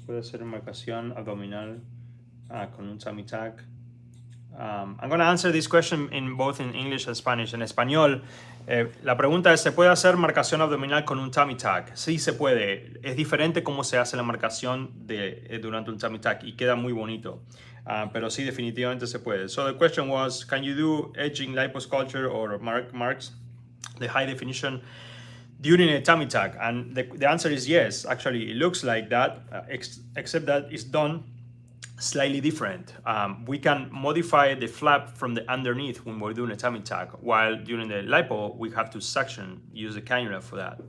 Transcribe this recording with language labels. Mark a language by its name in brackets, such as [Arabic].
[Spanish] Puede ser marcación abdominal con un tummy tuck. [English] I'm going to answer this question in both in English and Spanish. [Spanish] En español, la pregunta es: ¿se puede hacer marcación abdominal con un tummy tuck? Sí, se puede. Es diferente cómo se hace la marcación durante un tummy tuck y queda muy bonito. Pero sí, definitivamente se puede. [English] So the question was, can you do edging liposculpture or marks, the high definition, during a tummy tuck? And the answer is yes. Actually, it looks like that, except that it's done slightly different. We can modify the flap from the underneath when we're doing a tummy tuck, while during the lipo, we have to suction, use the cannula for that.